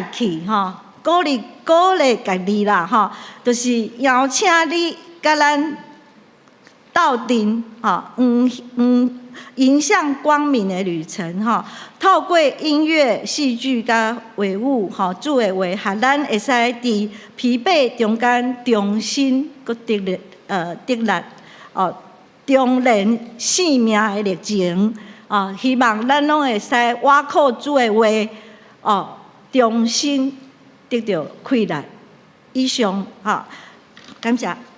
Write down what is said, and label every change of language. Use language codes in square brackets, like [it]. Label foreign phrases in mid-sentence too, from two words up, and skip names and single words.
[nan] 去吼，鼓励家己啦吼，就是邀请你甲咱斗阵吼，迎向光明的旅程吼，透过音乐、戏剧甲画舞吼，主的话，互咱会使伫疲惫中间重新搁得力中年生命的历程希望咱拢会使挖靠主的话重新得到快乐。以上感谢。